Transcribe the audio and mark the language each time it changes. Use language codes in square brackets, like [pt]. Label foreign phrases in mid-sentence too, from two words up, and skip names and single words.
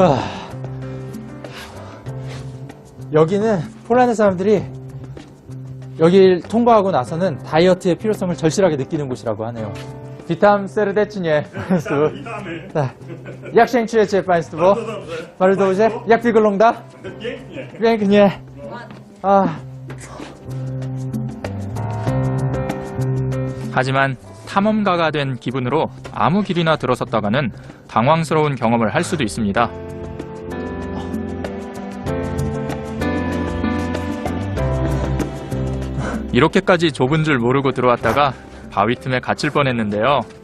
[ko] 여기는 폴란드 사람들이 여길 통과하고 나서는 다이어트의 필요성을 절실하게 느끼는 곳이라고 하네요. [pl] Witam serdecznie Państwu. Tak. Jak się czujecie Państwo? Bardzo dobrze? Jak wygląda? Pięknie. 아. [ko] 하지만 탐험가가 된 기분으로 아무 길이나 들어섰다가는 당황스러운 경험을 할 수도 있습니다. 이렇게까지 좁은 줄 모르고 들어왔다가 바위 틈에 갇힐 뻔했는데요.